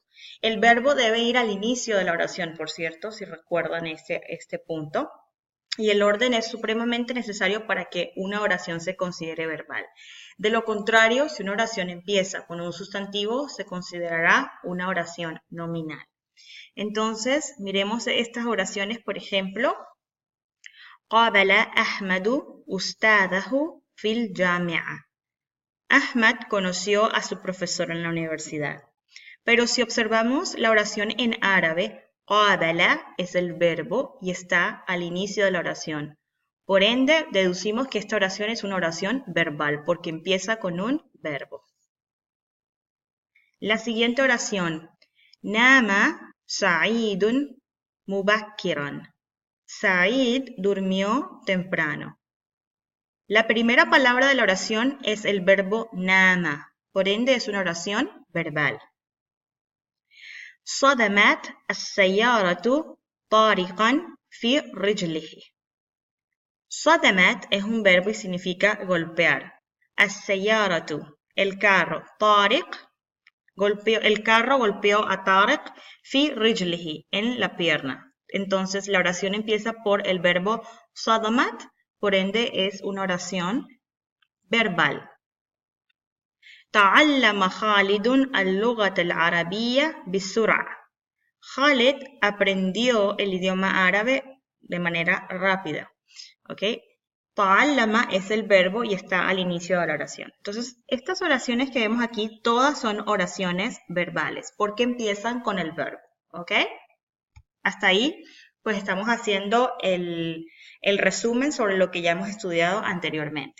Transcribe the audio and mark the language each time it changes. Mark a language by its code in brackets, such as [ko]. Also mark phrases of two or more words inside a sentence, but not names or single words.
[es] El verbo debe ir al inicio de la oración, por cierto, si recuerdan este punto. Y el orden es supremamente necesario para que una oración se considere verbal. De lo contrario, si una oración empieza con un sustantivo, se considerará una oración nominal. Entonces, miremos estas oraciones, por ejemplo, [ar] قابل أحمد أستاذه في الجامعة. [es] Ahmad conoció a su profesor en la universidad. Pero si observamos la oración en árabe, قابل es el verbo y está al inicio de la oración. Por ende, deducimos que esta oración es una oración verbal porque empieza con un verbo. La siguiente oración, [ar] نام سعيد مبكرا. [es] Sa'id durmió temprano. La primera palabra de la oración es el verbo nama, por ende es una oración verbal. [ar] صدمت السيارة طارقا في رجله. [es] صدمت es un verbo y significa golpear. السيارة, el carro. طارق, el carro golpeó a Tariq [ar] في رجله, [es] en la pierna. Entonces la oración empieza por el verbo صدمت, por ende es una oración verbal. [ar] تعلم خالد اللغة العربية بسرعة. [es] Khalid aprendió el idioma árabe de manera rápida. ¿Ok? Ta'allama es el verbo y está al inicio de la oración. Entonces, estas oraciones que vemos aquí, todas son oraciones verbales, porque empiezan con el verbo. ¿Ok? Hasta ahí, pues estamos haciendo el resumen sobre lo que ya hemos estudiado anteriormente.